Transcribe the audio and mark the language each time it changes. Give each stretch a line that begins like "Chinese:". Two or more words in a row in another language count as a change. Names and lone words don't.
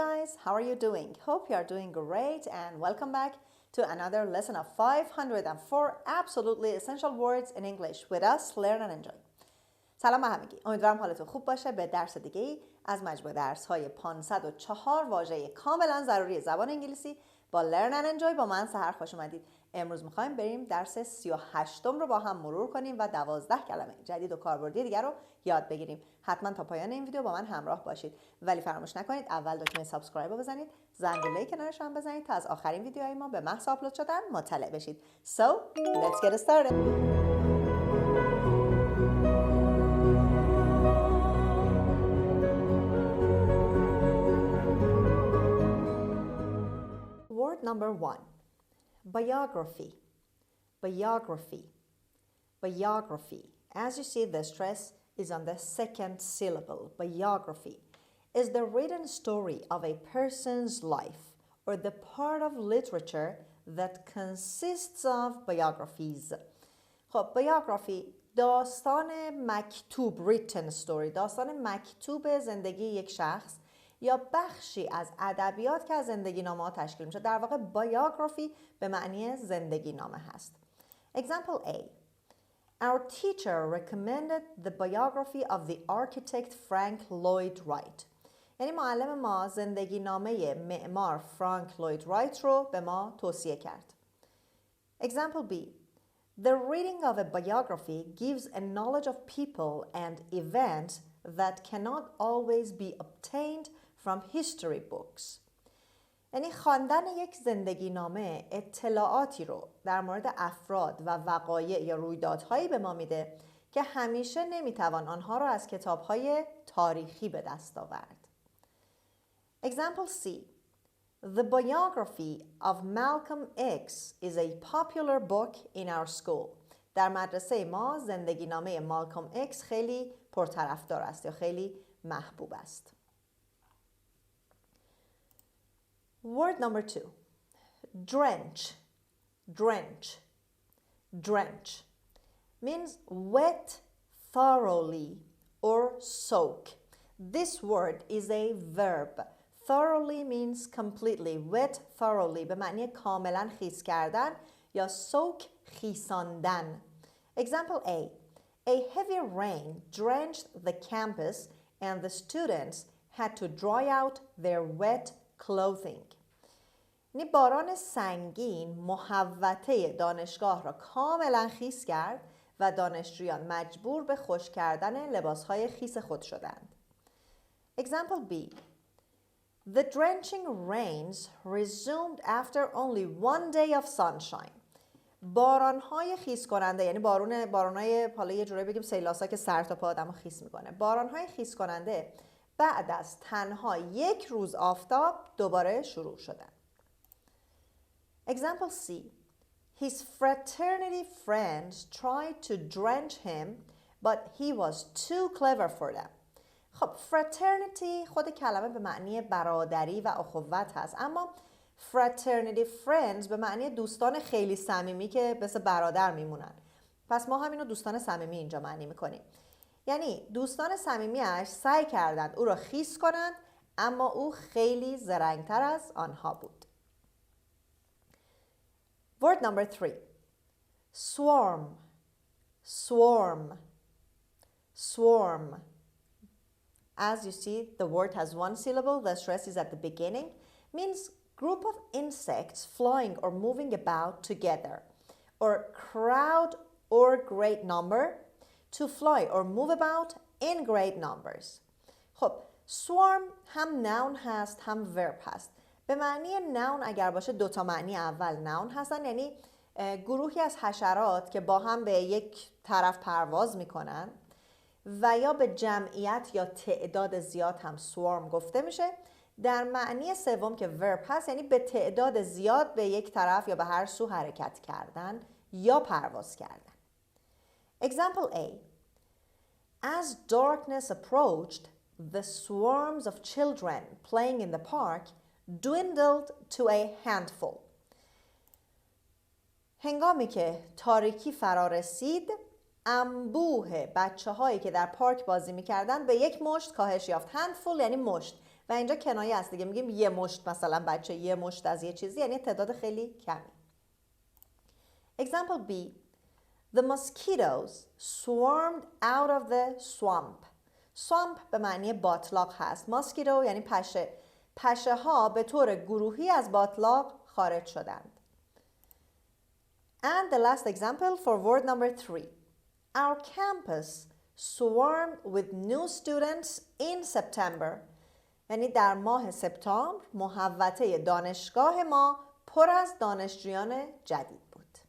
English: guys, how are you doing? Hope you are doing great and welcome back to another lesson of 504 absolutely essential words in English with us, learn and enjoy.
Persian: سلام به همگی. امیدوارم حالتون خوب باشه. به درس دیگه ای از مجموعه درس‌های 504 واژه کاملا ضروری زبان انگلیسی با
English: learn and enjoy
Persian: با من سحر خوش اومدید. امروز می‌خوایم بریم درس 38 رو با هم مرور کنیم و 12 کلمه جدید و کاربردی دیگر رو یاد بگیریم. حتما تا پایان این ویدیو با من همراه باشید. ولی فراموش نکنید اول دکمه سابسکرایب رو بزنید، زنگوله کنارش هم بزنید تا از آخرین ویدیوهای ما به محض آپلود شدن مطلع بشید.
English: So, let's get started. Word number 1. Biography. Biography. Biography. As you see, the stress is on the second syllable. Biography is the written story of a person's life or the part of literature that consists of biographies.
Persian: خب biography داستان مکتوب
English: written story،
Persian: داستان مکتوب زندگی یک شخص یا بخشی از ادبیات که از زندگی نامه ها تشکیل میشه. در واقع biography به معنی زندگی نامه هست.
English: Example A. Our teacher recommended the biography of the architect Frank Lloyd Wright.
Persian: یعنی معلم ما زندگی نامه معمار فرانک لوید رایت رو به ما توصیه کرد.
English: Example B. The reading of a biography gives a knowledge of people and events that cannot always be obtained from history books.
Persian: یعنی خواندن یک زندگی نامه اطلاعاتی رو در مورد افراد و وقایع یا رویدادهایی به ما میده که همیشه نمیتوان آنها رو از کتاب‌های تاریخی به دست آورد.
English: Example C. The biography of Malcolm X is a popular book in our school.
Persian: در mədrəsə ما زندگی نامه مالکوم اکس خیلی پرطرفدار است یا خیلی محبوب است.
English: Word number 2. Drench. Drench. Drench means wet thoroughly or soak. This word is a verb. Thoroughly means completely. Wet thoroughly
Persian: به معنی کاملا خیس کردن یا soak خیساندن.
English: Example A. A heavy rain drenched the campus and the students had to dry out their wet clothing.
Persian: یعنی باران سنگین محوطه دانشگاه را کاملا خیس کرد و دانشجویان مجبور به خشک کردن لباسهای خیس خود شدند.
English: Example B. The drenching rains resumed after only one day of sunshine.
Persian: بارانهای خیس کننده یعنی بارانهای حالا یه جوری بگیم سیلاسا که سر تا پا آدمو خیس میکنه. بارانهای خیس کننده بعد از تنها یک روز آفتاب دوباره شروع شدن.
English: Example C. His fraternity friends tried to drench him, but he was too clever for them.
Persian: خب fraternity خود کلمه به معنی برادری و اخوت هست، اما
English: fraternity friends
Persian: به معنی دوستان خیلی صمیمی که مثل برادر میمونن. پس ما هم اینو دوستان صمیمی اینجا معنی میکنیم. یعنی دوستان صمیمیش سعی کردند او را خیس کنند، اما او خیلی زرنگتر از آنها بود.
English: Word number 3. Swɔ́rm. Swɔ́rm. Swɔ́rm. As you see, the word has one syllable. The stress is at the beginning. Means group of insects flying or moving about together, or crowd or great number to fly or move about in great numbers.
Persian: خب swarm هم noun هست هم verb هست. به معنی noun اگر باشه دوتا معنی اول noun هستن، یعنی گروهی از حشرات که با هم به یک طرف پرواز میکنن، و یا به جمعیت یا تعداد زیاد هم swarm گفته میشه. در معنی سوم که verb هست یعنی به تعداد زیاد به یک طرف یا به هر سو حرکت کردن یا پرواز کردن.
English: Example A. As darkness approached, the swarms of children playing in the park dwindled to a handful.
Persian: هنگامی که تاریکی فرا رسید، انبوه بچه هایی که در پارک بازی میکردن به یک مشت کاهش یافت. handful یعنی مشت و اینجا کنایه است دیگه، میگیم یه مشت مثلا بچه، یه مشت از یه چیزی، یعنی تعداد خیلی کمی.
English: Example B. The mosquitoes swarmed out of the swamp.
Persian: swamp به معنی باتلاق هست. mosquito یعنی پشه. پشه ها به طور گروهی از باتلاق خارج شدند.
English: And the last example for word number 3. Our campus swarmed with new students in September.
Persian: یعنی در ماه سپتامبر محوطه دانشگاه ما پر از دانشجویان جدید بود.